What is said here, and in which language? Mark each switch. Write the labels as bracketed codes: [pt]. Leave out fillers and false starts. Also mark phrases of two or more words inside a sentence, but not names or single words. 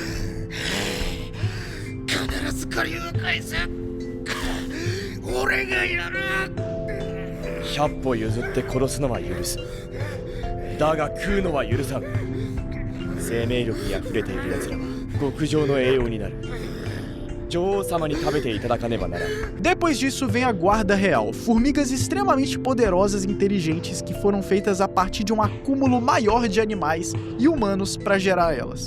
[ja] 100 歩譲って殺すのは許す。だが食うのは許さん。生命力にあふれている奴らは極上の栄養になる。女王様に食べていただかねばならん。 [pt] Depois disso vem a guarda real, formigas extremamente poderosas e inteligentes que foram feitas a partir de um acúmulo maior de animais e humanos para gerar elas.